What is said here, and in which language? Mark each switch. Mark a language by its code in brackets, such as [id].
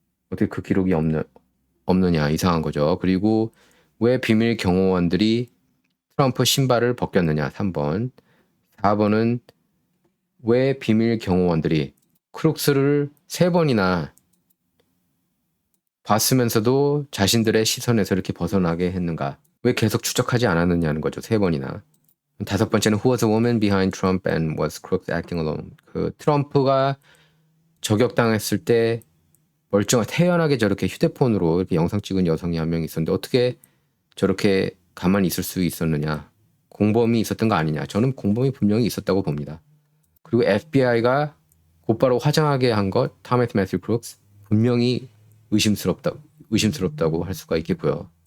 [ko] 어떻게 그 기록이 없느냐? 이상한 거죠. 그리고 왜 비밀 경호원들이 트럼프 신발을 벗겼느냐? 3번. 4번은 왜 비밀 경호원들이 크룩스를 3번이나 봤으면서도 자신들의 시선에서 이렇게 벗어나게 했는가? 왜 계속 추적하지 않았느냐는 거죠. 3번이나. [en] 5번째는 Who was the woman behind Trump and was Crooks acting alone? [ko] 그 트럼프가 저격당했을 때 멀쩡한 태연하게 저렇게 휴대폰으로 이렇게 영상 찍은 여성이 한 명 있었는데 어떻게 저렇게 가만히 있을 수 있었느냐. 공범이 있었던 거 아니냐. 저는 공범이 분명히 있었다고 봅니다. 그리고 FBI가 곧바로 화장하게 한 것, 토마스 매튜 크룩스, 분명히 의심스럽다고 할 수가 있겠고요.